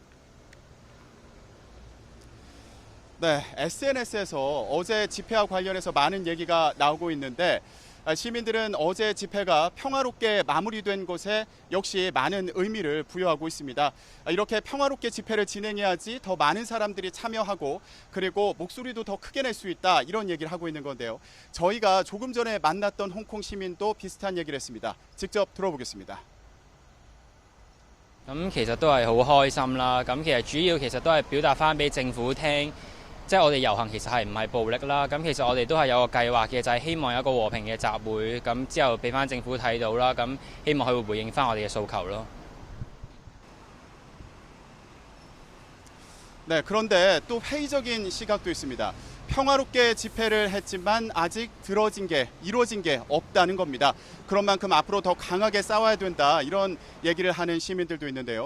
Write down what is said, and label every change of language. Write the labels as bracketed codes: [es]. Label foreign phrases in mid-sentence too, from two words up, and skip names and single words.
[ko] 네, SNS에서 어제 집회와 관련해서 많은 얘기가 나오고 있는데 시민들은 어제 집회가 평화롭게 마무리된 것에 역시 많은 의미를 부여하고 있습니다. 이렇게 평화롭게 집회를 진행해야지 더 많은 사람들이 참여하고 그리고 목소리도 더 크게 낼 수 있다 이런 얘기를 하고 있는 건데요. 저희가 조금 전에 만났던 홍콩 시민도 비슷한 얘기를 했습니다. 직접 들어보겠습니다. [yue] 咁其實都係好開心啦。咁其實主要其實都係表達翻俾政府聽，即係我哋遊行其實係唔係暴力啦。咁其實我哋都係有個計劃嘅，就係希望有一個和平嘅集會，咁之後俾翻政府睇到啦。咁希望佢會回應翻我哋嘅訴求咯。 [ko] 네, 그런데 또 회의적인 시각도 있습니다. 평화롭게 집회를 했지만 아직 이루어진 게 없다는 겁니다. 그런 만큼 앞으로 더 강하게 싸워야 된다 이런 얘기를 하는 시민들도 있는데요.